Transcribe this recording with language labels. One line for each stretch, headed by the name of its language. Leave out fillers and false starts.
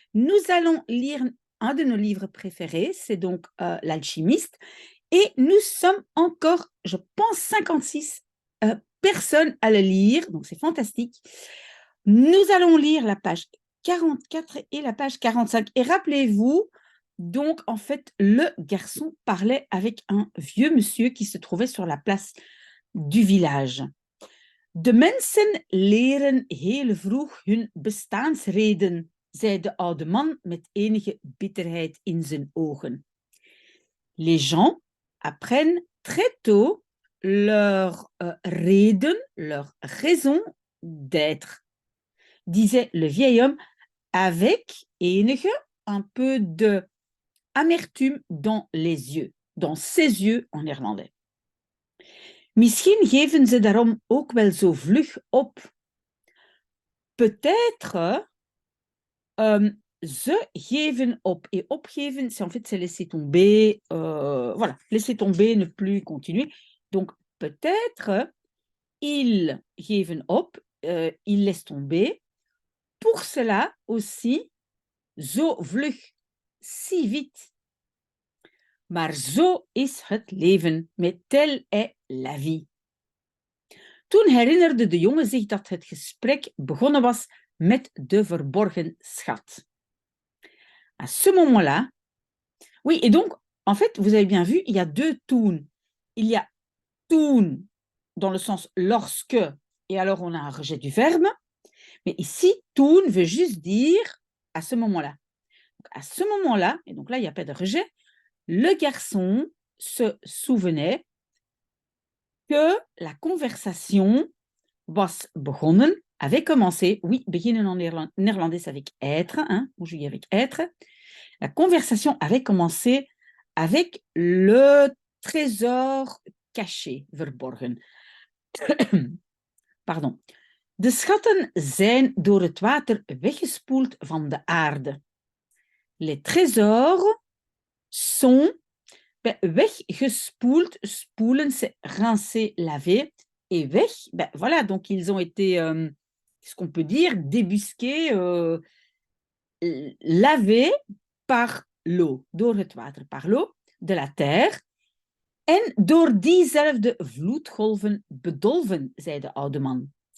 French: Nous allons lire un de nos livres préférés, c'est donc L'Alchimiste, et nous sommes encore, je pense, 56 personnes à le lire, donc c'est fantastique. Nous allons lire la page 44 et la page 45. Et rappelez-vous, donc en fait, le garçon parlait avec un vieux monsieur qui se trouvait sur la place du village.
Dutch: De mensen leren heel vroeg hun bestaansreden, zei de oude man met enige bitterheid in zijn ogen.
French: Les gens apprennent très tôt leur reden, leur raison d'être, disait le vieil homme avec enige, un peu de amertume dans les yeux, dans ses yeux en néerlandais.
Dutch: Misschien geven ze daarom ook wel zo vlug op. Peut-être ze geven op.
French: Et opgeven, c'est en fait c'est laisser tomber, voilà, laisser tomber, ne plus continuer. Donc peut-être ils
Dutch: geven op,
French: ils laissent tomber. Pour cela aussi,
Dutch: zo vlug,
French: si vite.
Dutch: Maar zo is het leven,
French: mais tel est la vie.
Dutch: Toen herinnerde de jongen zich dat het gesprek begonnen was met de verborgen schat.
French: À ce moment-là, oui, et donc, en fait, vous avez bien vu, il y a deux toen. Il y a toen dans le sens lorsque, et alors on a un rejet du verbe, mais ici, toen veut juste dire à ce moment-là. Donc, à ce moment-là, et donc là, il n'y a pas de rejet, le garçon se souvenait que la conversation
Dutch: was begonnen,
French: avait commencé. Oui, beginnen en néerlandais avec être, hein, aujourd'hui avec être. La conversation avait commencé avec le trésor caché, verborgen. Pardon.
Dutch: De schatten zijn door het water weggespoeld van de aarde.
French: Les trésors sont weggespoeld. Spoelen, c'est rincer, laver. Et weg, ben voilà, donc ils ont été, ce qu'on peut dire, débusqués, lavés par l'eau,
Dutch: door het water,
French: par l'eau de la terre.
Dutch: En door diezelfde vloedgolven bedolven, zei de oude man.